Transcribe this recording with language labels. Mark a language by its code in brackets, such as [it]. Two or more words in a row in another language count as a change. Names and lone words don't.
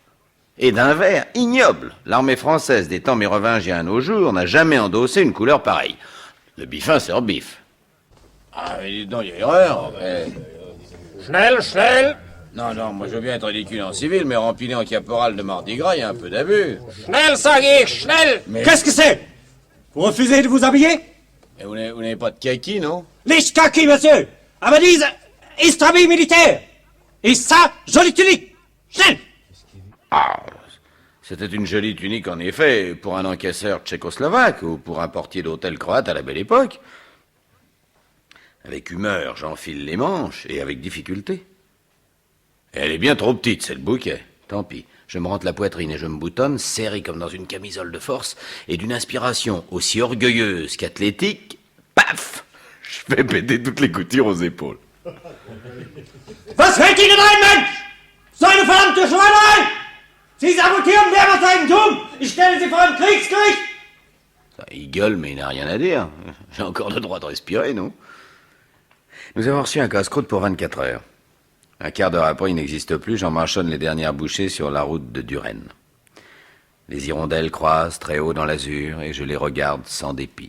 [fr] Et d'un vert ignoble. L'armée française des temps mérovingiens à nos jours n'a jamais endossé une couleur pareille. Le biffin sur bif. Ah, mais dis donc, il y a erreur. [de] Schnell. [fr] Non, moi je veux bien être ridicule en civil, mais rempli en caporal de Mardi Gras, il y a un peu d'abus. [de] Schnell, sag ich, schnell. [fr] Mais... Qu'est-ce que c'est? Vous refusez de vous habiller? Et vous n'avez pas de kaki, non? [de] Nicht kaki, monsieur. Aber diese ist [fr] habit militaire. Et ça, jolie tunique. Schnell. Ah, c'était une jolie tunique en effet, pour un encaisseur tchécoslovaque ou pour un portier d'hôtel croate à la belle époque. Avec humeur, j'enfile les manches et avec difficulté. Elle est bien trop petite, c'est le bouquet. Tant pis, je me rentre la poitrine et je me boutonne, serré comme dans une camisole de force, et d'une inspiration aussi orgueilleuse qu'athlétique, paf! Je fais péter toutes les coutures aux épaules. [de] Was fällt Ihnen ein, Mensch? So eine verdammte Schweinerei! Sie sabotieren Wehrmachtseigentum! Ich stelle Sie vor ein Kriegsgericht! [fr] Il gueule, mais il n'a rien à dire. J'ai encore le droit de respirer, non? Nous avons reçu un casse-croûte pour 24 heures. Un quart d'heure après, il n'existe plus, j'en marchonne les dernières bouchées sur la route de Duren. Les hirondelles croisent très haut dans l'azur et je les regarde sans dépit.